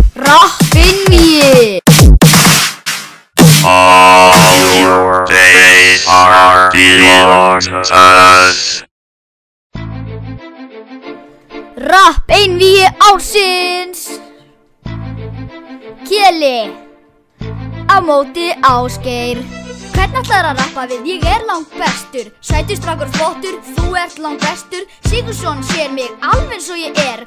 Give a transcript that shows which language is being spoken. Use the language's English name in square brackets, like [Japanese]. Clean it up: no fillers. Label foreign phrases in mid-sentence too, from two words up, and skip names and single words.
[Icelandic] Rappeinvíi. [English] All your days are belong to us. [Icelandic] Rappeinvíi ársins. Keli á móti Ásgeir. Hvernig ætlarðu að rappa við? Ég er langbestur. Sætur strákur flottur, þú ert langbestur. Sigurðsson sér mig alveg eins og ég er.